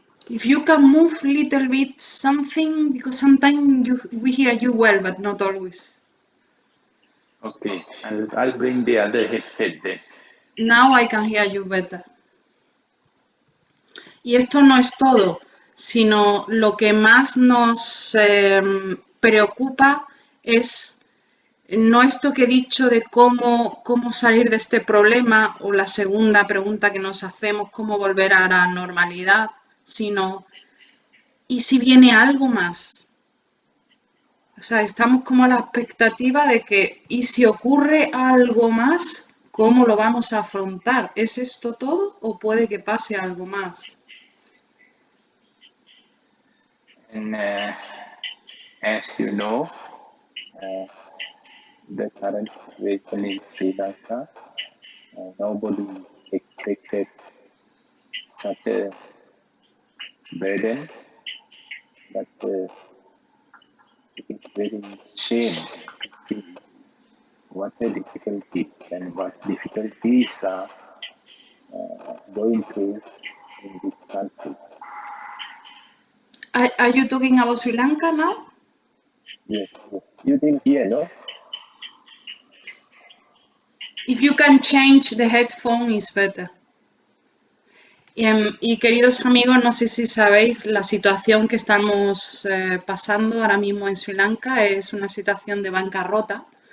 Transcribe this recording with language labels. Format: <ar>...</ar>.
<en>If you can move a little bit something, because sometimes we hear you well, but not always. Okay, I'll bring the other headset then. Now I can hear you better.</en> <es>Y esto no es todo, sino lo que más nos preocupa es No esto que he dicho de cómo salir de este problema o la segunda pregunta que nos hacemos, cómo volver a la normalidad, sino, ¿y si viene algo más? O sea, estamos como a la expectativa de que, ¿y si ocurre algo más? ¿Cómo lo vamos a afrontar? ¿Es esto todo o puede que pase algo más?</es> <en>And as you know, uh, the current situation in Sri Lanka, nobody expected such a burden, but it is very shame to see what the difficulties and what difficulties are going through in this country. Are you talking about Sri Lanka now? Yes, yes. You didn't hear, no? If you can change the headphone, is better.</en> <es>Y queridos amigos, no sé si sabéis, la situación que estamos pasando ahora mismo en Sri Lanka es una situación de bancarrota.</es>